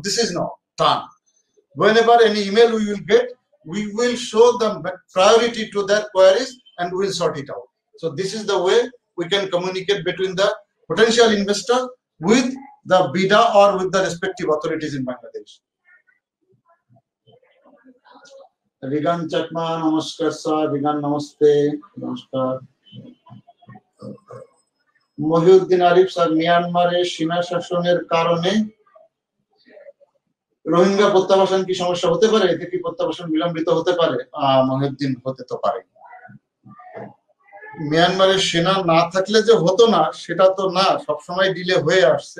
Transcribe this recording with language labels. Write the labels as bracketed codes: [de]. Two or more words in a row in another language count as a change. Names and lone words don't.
[en] This is not done. Whenever any email we will get, we will show them priority to their queries and we will sort it out. So this is the way we can communicate between the potential investor with the BIDA or with the respective authorities in Bangladesh. Rigan Chakma, namaskar sir. Rigan namaste. Namaskar. Mohiuddin Arif sir, [bn] মিয়ানমারে সীমা শাসনের কারণে রোহিঙ্গা প্রত্যাবাসন কি সমস্যা হতে পারে? এতে কি প্রত্যাবাসন বিলম্বিত হতে পারে? মহিউদ্দিন, হতে তো পারে। মিয়ানমারের সেনা না থাকলে যে হতো না সেটা তো না, সবসময় ডিলে হয়ে আসছে।